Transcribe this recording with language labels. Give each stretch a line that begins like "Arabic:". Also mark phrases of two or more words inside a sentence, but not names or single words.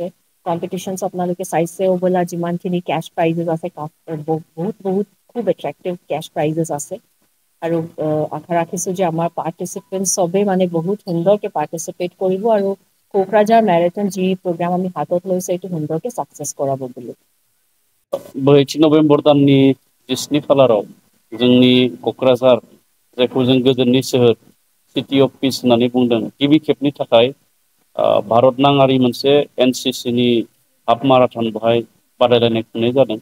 Assamese: কম্পিটিশ্যনছ আপোনালোকে চাইছেও বোলা, যিমানখিনি
English: cash prizes
Assamese: আছে বহুত বহুত খুব
English: attractive cash prizes
Assamese: আছে আৰু আশা ৰাখিছোঁ যে আমাৰ পাৰ্টিচিপেণ্টছ চবেই মানে বহুত সুন্দৰকৈ পাৰ্টিচিপেট কৰিব আৰু কোকৰাঝাৰ মেৰাথন যি প্ৰগ্ৰাম আমি হাতত লৈছোঁ এইটো সুন্দৰকৈ ছাকচেছ কৰাব বুলি।
Bodo: 2 नभेम्बर दाननि 7 खालाराव जोंनि क'क्राझार, जायखौ जों गोजोननि सोहोर,
English: city of peace
Bodo: होननानै बुंदों, गिबि खेबनि थाखाय भारत नाङारि मोनसे NCCनि
English: half marathon
Bodo: बेवहाय बादायलायनाय खुंनाय जादों।